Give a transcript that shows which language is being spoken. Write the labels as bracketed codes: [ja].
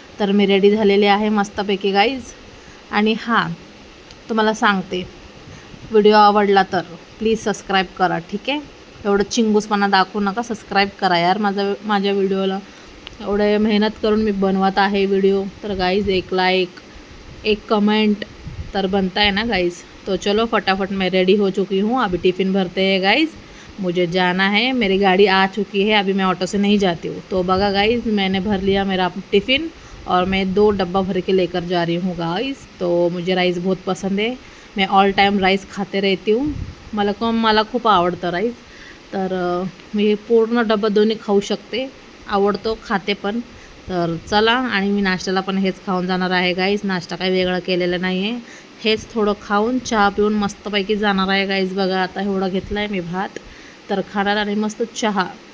[mr] तर मी रेडी झालेली आहे मस्तपैकी गाईज. आणि हां, तुम्हाला सांगते, व्हिडिओ आवडला तर प्लीज सबस्क्राईब करा, ठीक आहे. एवढं चिंगूसपणा दाखवू नका, सबस्क्राईब करा यार माझ्या व्हिडिओला. एवढे मेहनत करून मी बनवत आहे व्हिडिओ. [hi] तर गाइज एक लाइक, एक कमेंट तर बनता है ना गाइज. तो चलो फटाफट, मैं रेडी हो चुकी हूँ, अभी टिफ़िन भरते हैं गाइज, मुझे जाना है, मेरी गाड़ी आ चुकी है, अभी मैं ऑटो से नहीं जाती हूँ. तो बघा गाइज, मैंने भर लिया मेरा टिफ़िन, और मैं 2 डब्बा भर के लेकर जा रही हूँ गाइज. तो मुझे राइस बहुत पसंद है, मैं ऑल टाइम राइस खाते रहती हूँ. [mr] मला खूप आवडतं राईस. तर मी पूर्ण डब्बा दोन्ही खाऊ शकते, आवडतो, खाते पण. तर चला, आणि मी नाश्त्याला पण हेच खाऊन जाणार आहे गाईज. नाश्ता काही वेगळा केलेला नाही आहे, हेच थोडं खाऊन चहा पिऊन मस्तपैकी जाणार आहे गाईज. बघा आता एवढं घेतलं आहे मी भात, तर खाणार आणि मस्त चहा.